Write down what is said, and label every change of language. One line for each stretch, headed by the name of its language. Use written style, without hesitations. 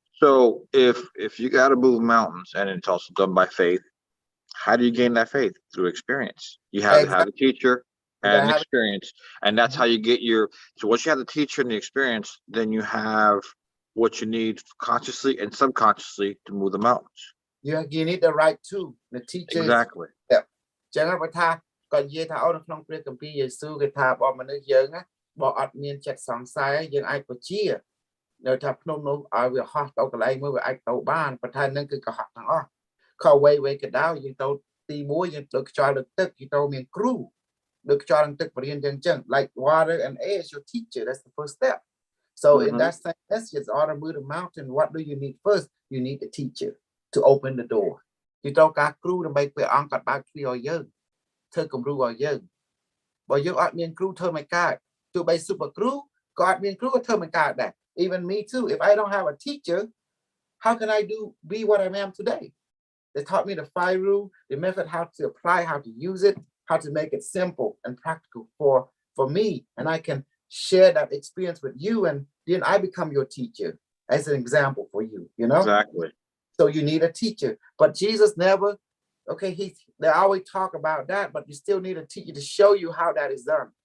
English: So if you got to move mountains, and it's also done by faith, how do you gain that faith? Through experience. You have to have a teacher You gotta and have- experience, and that's how you get your. So once you have the teacher and the experience, then you have what you need consciously and subconsciously to move the mountains. You need the right tool. The teacher Exactly.
Khmer: ចឹងបើថាគាត់និយាយថាអូនៅក្នុងព្រះគម្ពីរយេស៊ូវគេថាបងមនុស្សយើងណាបើអត់មានចិត្តសង្ស័យយើងអាចបជានៅថាភ្នំនោះឲ្យវាហោះទៅកន្លែងមួយវាអាចទៅបានប៉ុន្តែនឹងគឺកុហកទាំងអស់ខអ្វីក៏ដោយយើងទៅទី1យើងទៅខ្យល់លើទឹកយើងទៅមានគ្រូដូចខ្យល់នឹងទឹកបរិញ្ញាចឹង
English: like water and air is your teacher. That's the first step. So in that same message, order move the mountain, what do you need first? You need a teacher to open the door.
Khmer: យើងត្រូវការគ្រូដើម្បីព្រះអង្គគាត់បើកទ្វារឲ្យយើងធ្វើគំរូឲ្យយើងបើយើងអត់មានគ្រូធ្វើមិនកើតទោះបី super គ្រូក៏អត់មានគ្រូក៏ធ្វើមិនកើតដែរ
English: even me too. If I don't have a teacher, how can I be what I am today? They taught me the 5 rule, the method, how to apply, how to use it, how to make it simple and practical for me. And I can share that experience with you, and then I become your teacher as an example for you, you know? Exactly. So you need a teacher. But Jesus never, okay, they always talk about that, but you still need a teacher to show you how that is done.